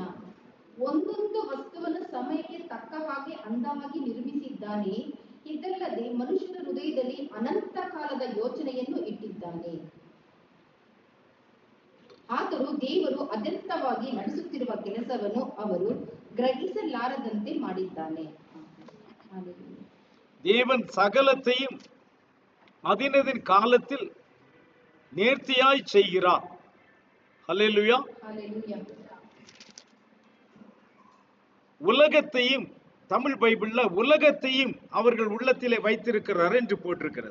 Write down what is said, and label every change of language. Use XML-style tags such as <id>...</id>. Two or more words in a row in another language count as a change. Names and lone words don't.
<kn>ಒಂದೊಂದು ವಸ್ತುವನ್ನು ಸಮಯಕ್ಕೆ ತಕ್ಕ ಹಾಗೆ ಅಂದವಾಗಿ ನಿರ್ಮಿಸಿದ್ದಾನೆ, ಇದಲ್ಲದೆ ಮನುಷ್ಯನ ಹೃದಯದಲ್ಲಿ ಅನಂತ ಕಾಲದ ಯೋಚನೆಯನ್ನು ಇಟ್ಟಿದ್ದಾನೆ. ಆದರೂ ದೇವರು ಅತ್ಯಂತವಾಗಿ ನಡೆಸುತ್ತಿರುವ ಕೆಲಸವನ್ನು ಅವರು ಗ್ರಹಿಸಲಾರದಂತೆ ಮಾಡಿದ್ದಾನೆ.</kn> <ta>தேவன் சகலத்தையும் அதினதின் காலத்தில் நேர்த்தியாய் செய்கிறார். ஹல்லேலூயா. ஹல்லேலூயா. உலகத்தையும், தமிழ் பைபிள்ல உலகத்தையும் அவர்கள் உள்ளத்திலே வைத்திருக்கிறார் என்று போட்டிருக்கிறது.</ta>